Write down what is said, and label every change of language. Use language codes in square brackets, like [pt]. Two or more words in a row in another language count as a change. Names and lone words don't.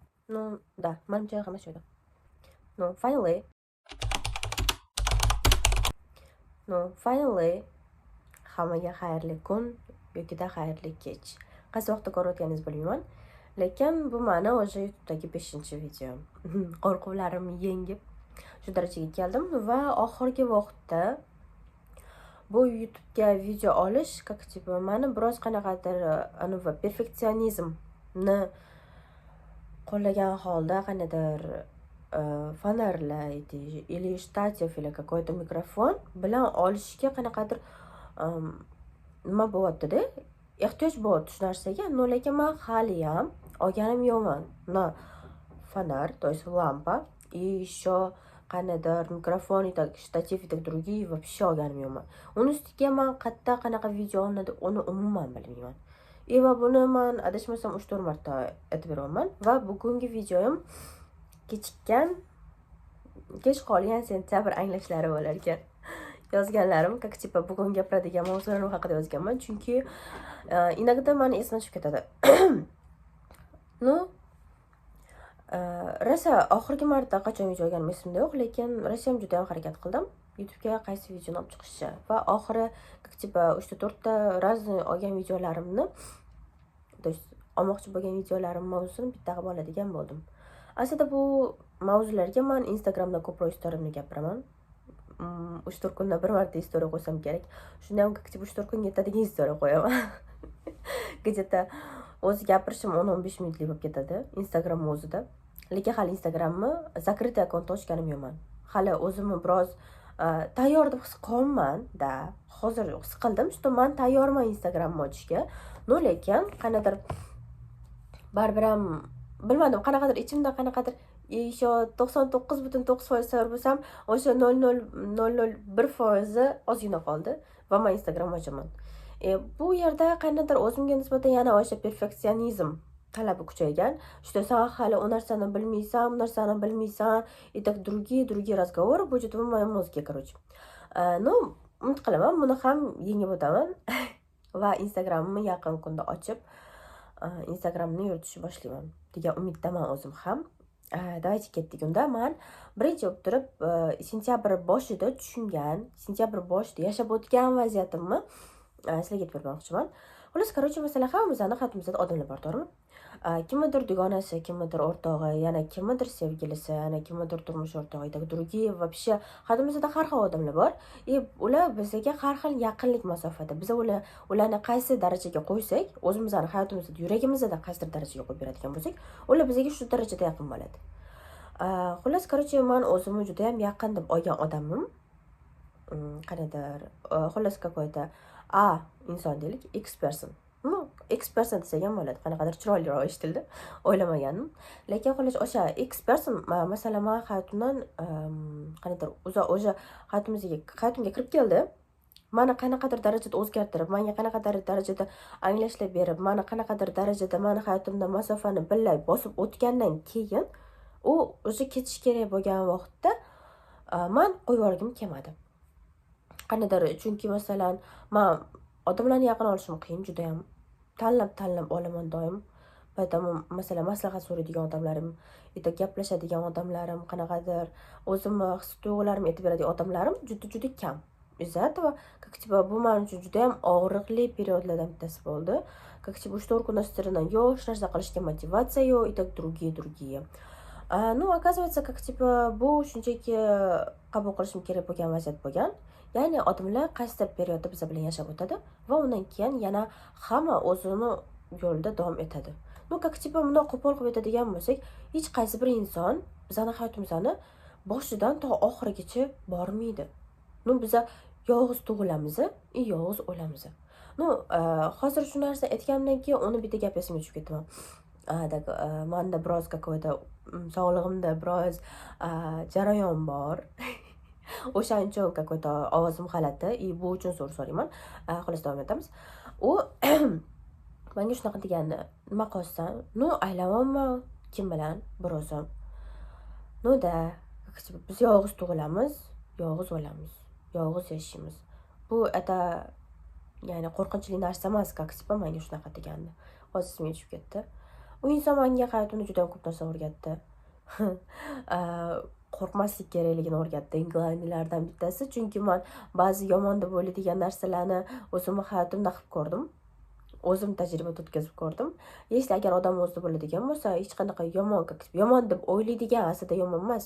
[ru] Ну, да, [uz] manimcha hamma shu edi. [en] No, finally. No, finally. [uz] Hammaga xayrli kun yoki-da xayrli kech. Qaysi vaqtda ko'rayotganingizni bilmayman. Lekin bu meni o'sha YouTube'dagi 5-video. Qo'rquvlarimni yengib shu darajaga keldim va oxirgi vaqtda bu YouTube'ga video olish, [ru] как типа, [uz] meni biroz qanaqadir perfeksionizmni qo'llagan holda qanaqadir fonarlaydi или shtativ [ru] или какой-то [uz] mikrofon bilan olishga qanaqadir nima bo'lyapti-da, ehtiyoj bo'lyapti shu narsaga. No, lekin men haliyam olganim yo'qman. Na [ru] фонарь, то есть [uz] lampa, [ru] и еще [uz] qanaqadir mikrofon [ru] и так [uz] shtativ [ru] и так другие вообще [uz] olganim yo'qman. Uni ustiga men qayerda qanaqa video olinadi, uni umuman bilmayman. Va buni men adashmasam 3-4 marta aytib beraman va bugungi videoyim kech qolgan sentyabr anglashlari bo'lar ekan. Yozganlarim, [ru] как типа, [uz] bugun gapiradigan mavzularim haqida yozganman, chunki inogda meni esimdan chiqib ketadi. No, rosa oxirgi marta qachon video olganim esimda yo'q, lekin rosa ham juda ham harakat qildim YouTube'ga qaysi videoni olib chiqishga va oxiri, [ru] как типа, [uz] 3-4 ta разный olgan videolarimni, то есть olmoqchi bo'lgan videolarim mavzusini bitta qilib oladigan bo'ldim. Aslida bu mavzularga men Instagramda ko'proq storyimni gapiraman. 3-4 kunda bir marta story qo'ysam kerak. Shunda ham, [ru] как типа, [uz] 3-4 kunga yetadigan story qo'yaman. Где-то o'zi gapirishim 10-15 minutlik bo'lib ketadi Instagram o'zida. Lekin hali Instagramni закрытый akkaunt ochganim yo'qman. Hali o'zimni biroz tayyor deb his qilmayman-da. Hozir his qildim, что men tayyorman Instagramni ochishga. No, lekin qanaqadir baribir ham bilmadim, qanaqadir ichimda qanaqadir еще 99.9% tayyor bo'lsam, o'sha 0.001% ozgina qoldi va men Instagram ochaman. Bu yerda qanaqadir o'zimga nisbatan yana o'sha perfeksionizm talabi kuchaygan. Что sen hali u narsani bilmaysan, bu narsani bilmaysan, [ru] и так другие разговоры будет в моем mozге, короче. [uz] No, umid qilaman buni ham yengib o'taman va Instagramni yaqin kunda ochib, Instagramni yuritishni boshlayman degan umiddaman o'zim ham. Давайте ketdik unda. Men birinchi bo'lib turib sentyabr boshida tushungan, sentyabr boshida yashab o'tgan vaziyatimni sizlarga aytib bermoqchiman. Xullas, короче, masalan, hammamizning hayotimizda odamlar bor, to'g'rimi? Kimnidir dugonasi, kimnidir o'rtog'i, yana kimnidir sevgilisi, yana kimnidir turmush o'rtog'i, [ru] другие вообще [uz] hayotimizda har xil odamlar bor. Ular bizga har xil yaqinlik masofada. Biz ularni qaysi darajaga qo'ysak, o'zimizning hayotimizda, yuragimizda qaysi darajaga qo'yib beradigan bo'lsak, ular bizga shu darajada yaqin bo'ladi. Xullas, короче, men o'zimni juda ham yaqin deb olgan odamim. Qanaqadir, xullas, какой-то inson deylik, [en] X person. [uz] X person desak ham bo'ladi, qanaqadir chiroyliroq eshitildi, o'ylamagandim. Lekin xullas, o'sha X person masalan men hayotimdan qanaqadir o'sha hayotimga kirib keldi. Meni qanaqadir darajada o'zgartirib, menga qanaqadir darajada anglashlar berib, meni qanaqadir darajada meni hayotimda masofani billay bosib o'tgandan keyin u o'sha ketish kerak bo'lgan vaqtda men qo'yib yuborgim kelmadi. Qanaqadir, chunki masalan, men odamlarni yaqin olishim qiyin, juda ham tanlab olaman doim. Poytamu masalan, maslahat so'raydigan odamlarim, gaplashadigan odamlarim, qanaqadir o'zimni his-tuyg'ularimni aytib beradigan odamlarim juda kam. [ru] Из-за этого, как типа, [uz] bu men uchun juda ham og'riqli periodlardan bittasi bo'ldi. [ru] Как типа, [uz] 3-4 kun o'stirdan yo'q, hech narsa qilishga motivatsiya yo'q, [ru] и так другие. Ну, оказывается, как типа, [uz] bu shunchaki qabul qilishim kerak bo'lgan vaziyat bo'lgan. Ya'ni odamlar qaysidir periodda biz bilan yashab o'tadi va undan keyin yana hamma o'zini yo'lida davom etadi. [ru] Ну, как типа, [uz] bunday qo'pol qilib aytadigan bo'lsak, hech qaysi bir inson bizning hayotimizni boshidan to oxirigacha bormaydi. Ну, biz yolg'iz tug'ilamiz, yolg'iz o'lamiz. Ну, hozir shu narsa aytganimdan keyin uni bitta gap esimga tushib ketdi. Menda biroz какой-то sog'lig'imda biroz jarayon bor. O'shaning uchun какой-то ovozim g'alati, bu uchun so'rayman. Xullas, davom etamiz. U menga shunaqa degandi, nima qilsan? No, aylamanman kim bilan bir o'zim. No da, biz yolg'iz tug'ilamiz, yolg'iz o'lamiz, yolg'iz yashaymiz. Bu ya'ni qo'rqinchli narsa emas, [ru] как типа, [uz] menga shunaqa degandi. Hozir esimga tushib ketdi. u inson menga hayotimda juda ko'p narsa o'rgatdi. Qo'rqmaslik kerakligini o'rgatdi. Eng glavniylardan bittasi, chunki men ba'zi yomon deb o'ylaydigan narsalarni o'zimni hayotimda qilib ko'rdim. O'zim tajriba o'tkazib ko'rdim. Если agar odam o'zida bo'ladigan bo'lsa, hech qanaqa yomon deb o'ylaydigan, aslida yomon emas.